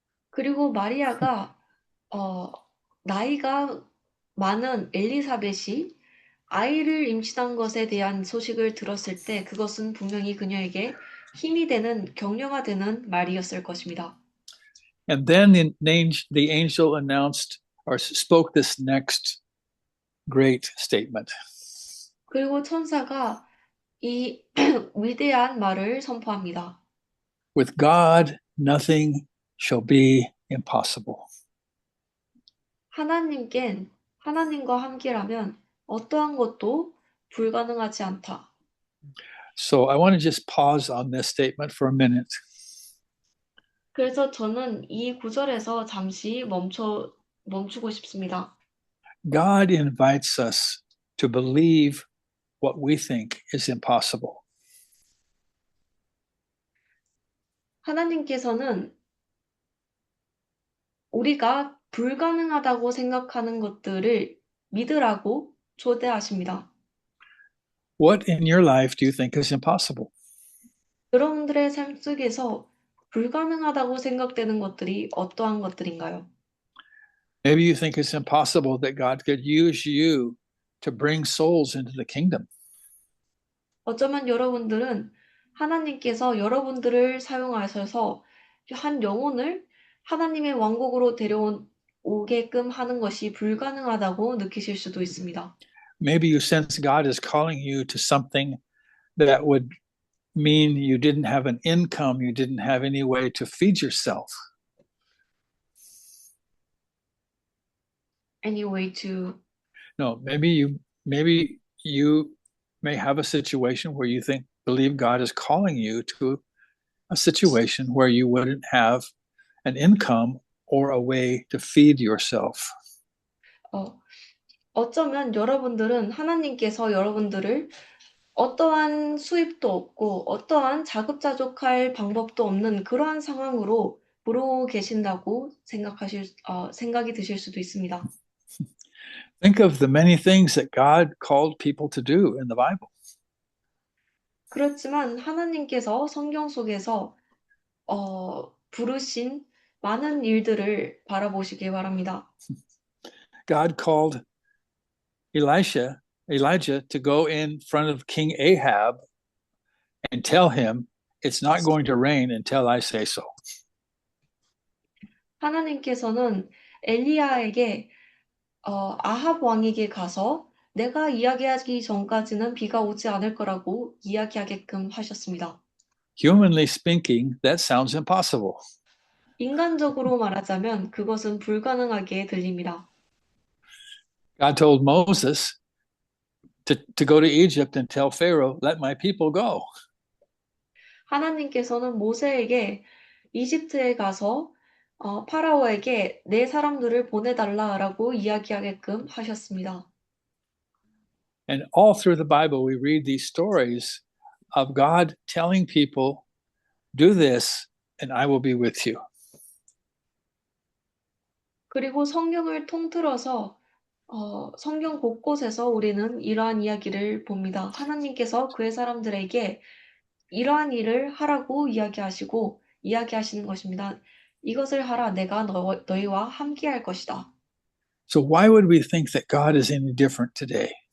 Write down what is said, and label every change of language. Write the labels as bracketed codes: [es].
[ko] 그리고 마리아가 나이가 많은 엘리사벳이 아이를 임신한 것에 대한 소식을 들었을 때 그것은 분명히 그녀에게 힘이 되는 격려가 되는 말이었을 것입니다. [en] And then the angel announced or spoke this next great statement. [ko] 그리고 천사가 이 위대한 말을 선포합니다. [en] With God, nothing shall be impossible. [ko] 하나님과 함께라면 어떠한 것도 불가능하지 않다. [en] So I want to just pause on this statement for a minute. [ko] 그래서 저는 이 구절에서 잠시 멈추고 싶습니다. [en] God invites us to believe what we think is impossible. [ko] 하나님께서는 우리가 불가능하다고 생각하는 것들을 믿으라고 초대하십니다. [en] What in your life do you think is impossible? [ko] 여러분들의 삶 속에서 불가능하다고 생각되는 것들이 어떠한 것들인가요? [en] Maybe you think it's impossible that God could use you to bring souls into the kingdom. [ko] 어쩌면 여러분들은 하나님께서 여러분들을 사용하셔서 한 영혼을 하나님의 왕국으로 데려오게끔 하는 것이 불가능하다고 느끼실 수도 있습니다. [en] Maybe you sense God is calling you to something that would mean you didn't have an income, you didn't have any way to feed yourself. Any way to No, maybe you may have a situation where you believe God is calling you to a situation where you wouldn't have an income or a way to feed yourself. [ko] 어, 어쩌면 여러분들은 하나님께서 여러분들을 어떠한 수입도 없고 어떠한 자급자족할 방법도 없는 그러한 상황으로 부르고 계신다고 생각이 드실 수도 있습니다. [en] Think of the many things that God called people to do in the Bible. [ko] 그렇지만 하나님께서 성경 속에서 부르신 많은 일들을 바라보시기 바랍니다. [en] God called Elijah to go in front of King Ahab and tell him it's not going to rain until I say so. [ko] 하나님께서는 엘리야에게 아합 왕에게 가서 내가 이야기하기 전까지는 비가 오지 않을 거라고 이야기하게끔 하셨습니다. [en] Humanly speaking, that sounds impossible. [ko] 인간적으로 말하자면 그것은 불가능하게 들립니다. [en] God told Moses to go to Egypt and tell Pharaoh, let my people go. [ko] 하나님께서는 모세에게 이집트에 가서 파라오에게 내 사람들을 보내달라라고 이야기하게끔 하셨습니다. [en] And all through the Bible, we read these stories of God telling people, do this and I will be with you. [ko] 그리고 성경을 통틀어서 성경 곳곳에서 우리는 이러한 이야기를 봅니다. 하나님께서 그의 사람들에게 이러한 일을 하라고 이야기하시는 것입니다. 이것을 하라, 내가 너희와 함께 할 것이다. [en] So why would we think that God is any different today?